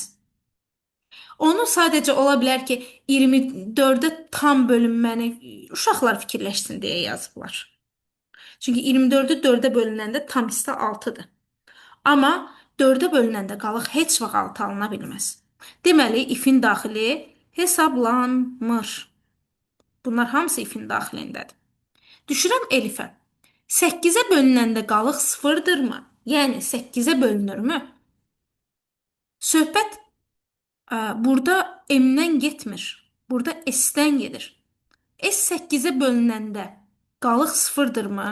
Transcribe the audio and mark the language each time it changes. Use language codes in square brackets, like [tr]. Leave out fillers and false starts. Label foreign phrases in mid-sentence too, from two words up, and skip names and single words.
[az] Onu sadəcə ola bilər ki, 24-ə tam bölünməni uşaqlar fikirləşsin deyə yazıblar. Çünki 24-ü 4-ə bölünəndə tam hissə 6-dır. Amma 4-ə bölünəndə qalıq heç vaxt 6 alına bilməz. Deməli, if-in daxili hesablanmır. Bunlar hamısı if-in daxilindədir. Düşürəm elifə. 8-ə bölünəndə qalıq 0-dırmı? Yəni 8-ə bölünürmü? Söhbət burada M-dən getmir. Burada S-dən gedir. S 8-ə bölünəndə qalıq 0-dırmı?